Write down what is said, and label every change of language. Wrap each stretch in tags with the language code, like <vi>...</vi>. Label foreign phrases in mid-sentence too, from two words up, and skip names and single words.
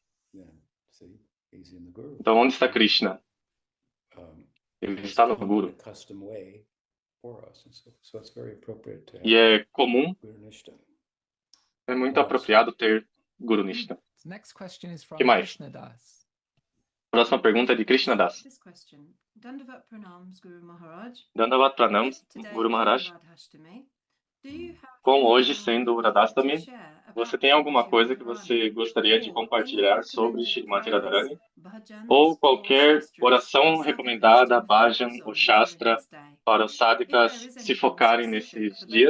<pt>Então, onde está Krishna? Ele está no Guru. E é comum, é muito apropriado ter</pt> <hi>गुरु निष्ठा.</hi> <pt>O que mais? Próxima pergunta é de Krishna Das.</pt> <hi>दण्डवत प्रणाम, गुरु महाराज. दण्डवत प्रणाम, गुरु महाराज.</hi> <pt>Com hoje sendo Radhastami, você tem alguma coisa que você gostaria de compartilhar sobre Srimati Radharani? Ou qualquer oração recomendada, bhajan ou shastra, para os sadhakas se focarem nesse dia?</pt>